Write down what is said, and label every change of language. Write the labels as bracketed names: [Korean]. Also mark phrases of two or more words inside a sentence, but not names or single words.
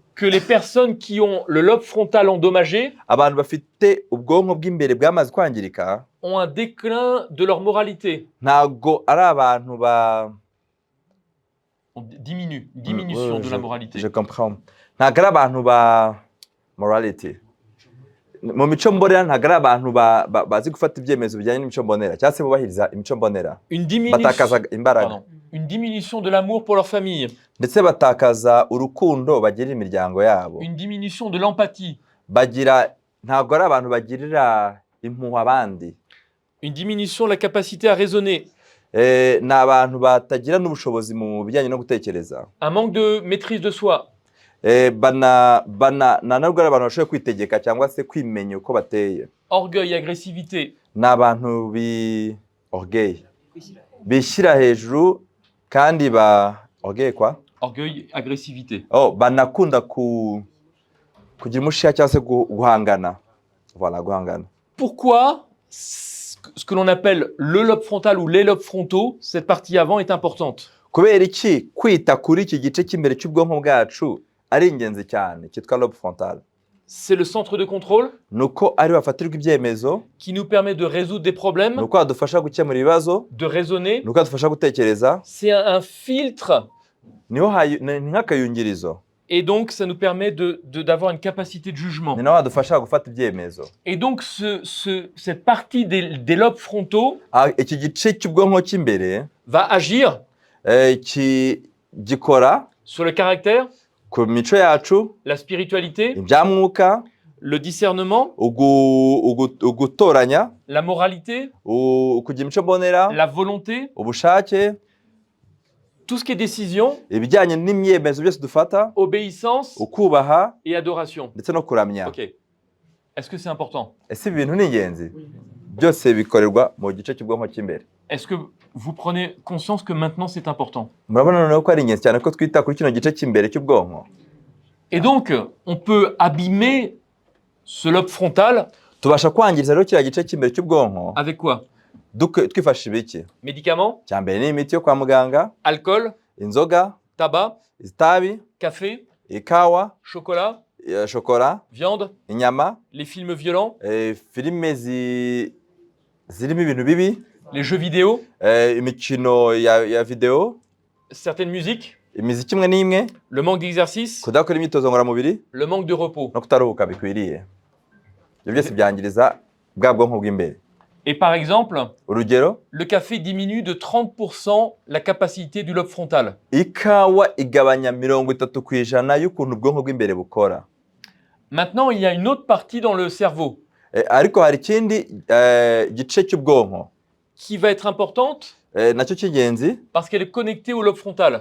[French] que les personnes qui ont le lobe frontal endommagé [Kinyarwanda] abantu bafite ubwonko bw'imbere bwamaze kwangirika [French] ont un déclin de leur moralité. [Kinyarwanda] ntabwo ari abantu [French] On diminue, une diminution de la moralité. Je comprends. [Kinyarwanda] Ntabwo ari abantu ba morality. Mu mico mbonera ntabwo ari abantu bazi gufata ibyemezo bijyanye n'imico mbonera cyangwa se bubahiriza imico mbonera. Batakaza imbaraga. [French] Une diminution de l'amour pour leur famille. [Kinyarwanda] Ndetse batakaza urukundo bagirira imiryango yabo. [French] Une diminution de l'empathie. [Kinyarwanda] Ntabwo ari abantu bagirira impuhwe abandi. [French] Une diminution de la capacité à raisonner. [Kinyarwanda] Ni abantu batagira n'ubushobozi mu bijyanye no gutekereza. [French] Un manque de maîtrise de soi. [Kinyarwanda] Ntabwo ari abantu bashoboye kwitegeka cyangwa se kwimenya uko bateye. [French] Orgueil, agressivité. [Kinyarwanda] Ni abantu orgueil, bishyira hejuru kandi orgueil quoi? [French] Orgueil, agressivité. [Kinyarwanda] Banakunda kugira umushiha cyangwa se guhangana. Voilà, guhangana. [French] Pourquoi ce que l'on appelle le lobe frontal ou les lobes frontaux, cette partie avant est importante? [Kinyarwanda] Kubera iki kwita kuri iki gice cy'imbere cy'ubwonko bwacu ari ingenzi cyane cyitwa [French] lobe frontal? C'est le centre de contrôle [Kinyarwanda] nuko ari bafatirwa ibyemezo, [French] qui nous permet de résoudre des problèmes, [Kinyarwanda] nuko adufasha gukemura ibibazo, [French] de raisonner. [Kinyarwanda] nuko adufasha gutekereza. [French] C'est un filtre. [Kinyarwanda] Ni nk'akayungirizo. [French] Et donc, ça nous permet d'avoir une capacité de jugement. [Kinyarwanda] Ni naho adufasha gufata ibyemezo. [French] Et donc, cette partie des lobes frontaux [Kinyarwanda] iki gice cy'ubwonko cy'imbere [French] va agir [Kinyarwanda] gikora [French] sur le caractère, [Kinyarwanda] ku mico yacu, [French] la spiritualité, [Kinyarwanda] ibyamwuka, [French] le discernement, [Kinyarwanda] ugutoranya, [French] la moralité, [Kinyarwanda] kugira imico mbonera, [French] la volonté, [Kinyarwanda] ubushake, [French] tout ce qui est décision, [Kinyarwanda] ibijyanye n'imyemezo byose dufata, [French] obéissance [Kinyarwanda] ukubaha [French] et adoration. [Kinyarwanda] ndetse no kuramya. Ok. [French] Est-ce que c'est important? [Kinyarwanda] Ese ibintu ni ingenzi? Byose bikorerwa mu gice cy'ubwonko cy'imbere. [French] Est-ce que vous prenez conscience que maintenant c'est important? [Kinyarwanda] Murabona noneho ko ari ingenzi cyane ko twita kuri kino gice cy'imbere cy'ubwonko. [French] Et donc, on peut abîmer ce lobe frontal. [Kinyarwanda] Tubasha kwangiriza rero kiriya gice cy'imbere cy'ubwonko. [French] Avec quoi? [Kinyarwanda] Twifashisha ibiki? [French] Médicaments, [Kinyarwanda] Cya mbere ni imiti yo kwa muganga, [French] alcool, [Kinyarwanda] inzoga, [French] tabac, [Kinyarwanda] itabi, [French] café, [Kinyarwanda] ikawa, [French] chocolat, [Kinyarwanda] shokora, [French] viande, [Kinyarwanda] inyama, [French] les films violents, [Kinyarwanda] filime zirimo ibintu bibi, [French] les jeux vidéo, [Kinyarwanda] imikino ya video, [French] certaines musiques, [Kinyarwanda] imiziki imwe n'imwe, [French] le manque d'exercice, [Kinyarwanda] kudakora imyitozo ngororamubiri, [French] le manque de repos. [Kinyarwanda] no kutaruhuka bikwiriye. ibyo byose byangiriza bwa bwonko bw'imbere. [French] Et par exemple, [Kinyarwanda] Urugero, [French] le café diminue de 30% la capacité du lobe frontal. [Kinyarwanda] ikawa igabanya 30% y'ukuntu ubwonko bw'imbere bukora. [French] Maintenant, il y a une autre partie dans le cerveau [Kinyarwanda] Ariko hari ikindi gice cy'ubwonko [French] qui va être importante [Kinyarwanda] nacyo cy'ingenzi [French] parce qu'elle est connectée au lobe frontal.